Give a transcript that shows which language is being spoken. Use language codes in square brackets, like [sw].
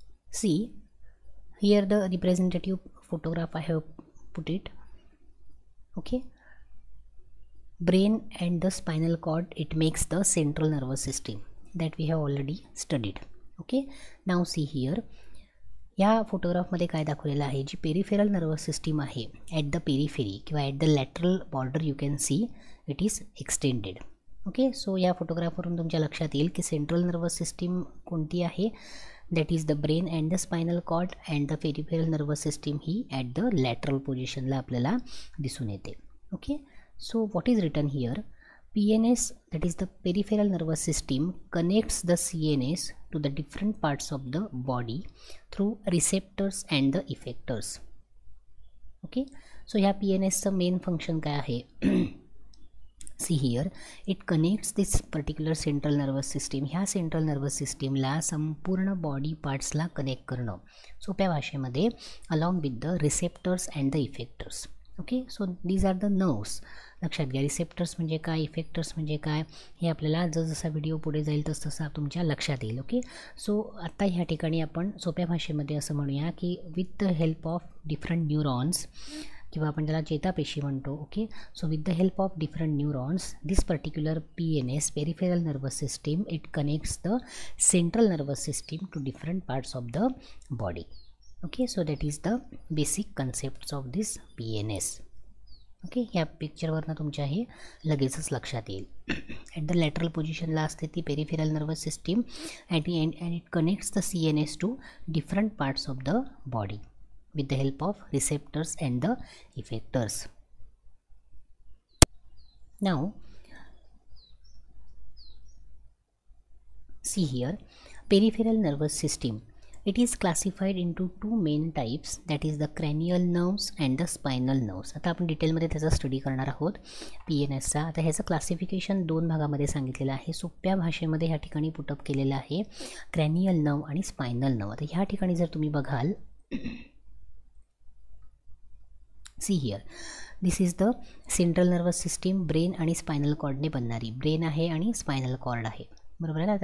[en] See, here the representative photograph I have put it. Okay, brain and the spinal cord, it makes the central nervous system that we have already studied. Okay, now see here, [mr] या फोटोग्राफमध्ये काय दाखवलेलं आहे, जी [en] Peripheral nervous system आहे at the periphery किंवा at the lateral border you can see it is extended. Okay, so [mr] या फोटोग्राफवरून तुमच्या लक्षात येईल की [en] central nervous system कोणती आहे, that is the brain and the spinal cord, and the peripheral nervous system ही at the lateral पोझिशनला [mr] आपल्याला दिसून येते. [en] Okay, so what is written here, PNS, that is the peripheral nervous system, connects the CNS to the different parts of the body through receptors and the effectors. Okay, so [mr] ह्या PNS चं main function काय आहे, [en] see here, it connects this particular central nervous system, [mr] ह्या central nervous system ला संपूर्ण body पार्ट्सला connect करणं, सोप्या भाषेमध्ये [en] along with the receptors and the effectors. Okay, so these are the nerves. [mr] लक्षात घ्या, रिसेप्टर्स म्हणजे काय, इफेक्टर्स म्हणजे काय, हे आपल्याला जसा व्हिडिओ पुढे जाईल तसं तुमच्या लक्षात येईल. ओके, सो आत्ता ह्या ठिकाणी आपण सोप्या भाषेमध्ये असं म्हणूया की [en] with the help of different neurons, [mr] किंवा आपण त्याला चेतापेशी म्हणतो. [en] Okay, so with the help of different neurons this particular PNS, peripheral nervous system, it connects the central nervous system to different parts of the body. Okay, so that is the basic concepts of this PNS. [mr] Okay, ह्या पिक्चरवरनं तुमच्या हे लगेचच लक्षात येईल. [en] at the lateral पोझिशनला [mr] असते ती [en] Peripheral nervous system at the end, and it connects the CNS to different parts of the body with the help of receptors and the effectors. Now see here, peripheral nervous system, it is classified into two main types, that is the cranial nerves and the spinal nerves. [mr] आता आपण डिटेलमध्ये त्याचा study करणार आहोत PNSचा. आता ह्याचं classification दोन भागामध्ये सांगितलेलं आहे, सोप्या भाषेमध्ये ह्या ठिकाणी पुटअप केलेलं आहे क्रॅनियल नर्व आणि स्पायनल नर्व. आता ह्या ठिकाणी जर तुम्ही बघाल, [en] see here, this is the central nervous system, [mr] brain आणि स्पायनल कॉर्डने बनणारी, ब्रेन आहे आणि स्पायनल कॉर्ड आहे, बरोबर आहे ना.